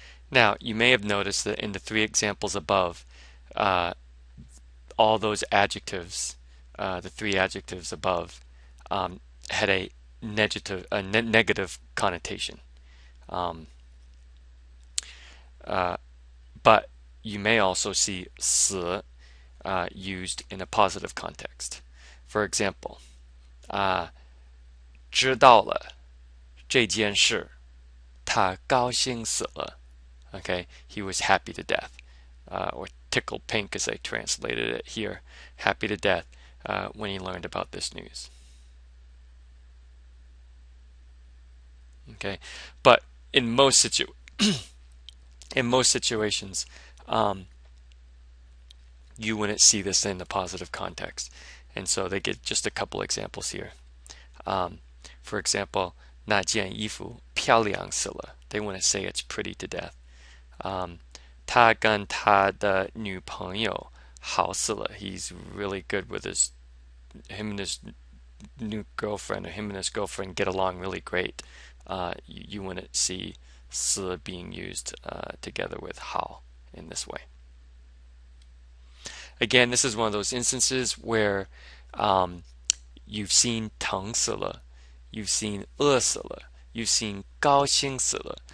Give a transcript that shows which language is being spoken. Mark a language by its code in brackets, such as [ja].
[en] Now, you may have noticed that in the three examples above, all those adjectives, the three adjectives above, had a negative connotation. But you may also see 死 used in a positive context. For example, [zh] 知道了这件事，他高兴死了. [en] Okay, he was happy to death, or tickled pink as I translated it here, happy to death when he learned about this news. Okay, but in most situations, you wouldn't see this in the positive context, and so they get just a couple examples here. For example, [zh] 那件衣服漂亮死了. [en] They want to say it's pretty to death. [zh] 他跟他的女朋友好死了. [en] He's really good with him and his new girlfriend, or him and his girlfriend get along really great. You wouldn't see 死 being used together with 好 in this way. Again, this is one of those instances where you've seen 疼死了, you've seen 饿死了, you've seen 高兴死了.